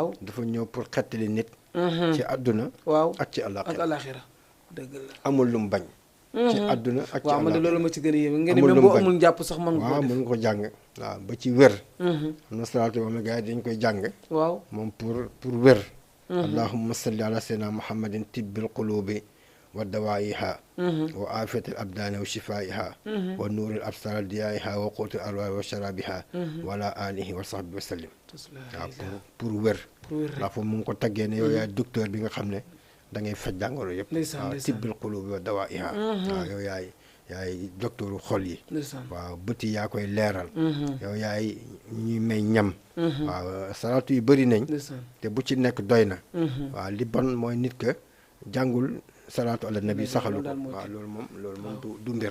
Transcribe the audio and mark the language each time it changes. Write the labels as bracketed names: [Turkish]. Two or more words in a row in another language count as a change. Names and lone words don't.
[Wolof] dafa ñëw pour xettali nit ci àdduna waaw ak ci àllaaxira dëgg la amul lu mu bañ ci àdduna ak ci waaw man de loolu ma ci gën a yéeme ngeen même boo amul njàpp sax mën nga waaw mën nga ko jàng waaw ba ci wér am na salaatu moom la gars yi dañ koy jàng waaw moom pour wér [Arabic] اللهم صل على سيدنا محمد طب القلوب ودوائها وعافية الأبدان وشفائها ونور الأبصار وضيائها وقوت الأرواح وشرابها وعلى آله وصحبه وسلم [Wolof] waaw pour wér ndax foofu mu ngi ko taggee ne yow yaay docteur bi nga xam ne da ngay faj jàngoro yëpp waaw [Arabic] طب القلوب ودوائها [Wolof] waaw yow yaay docteuru xol yi waaw bët yi yaa koy leeral yow yaay ñuy may ñam waaw salaatu yu bëri nañ te bu ci nekk doy na waaw li bon mooy nit ka jàngul [Arabic] صلاة على النبي [Wolof] saxalu ko waaw loolu moom du mbir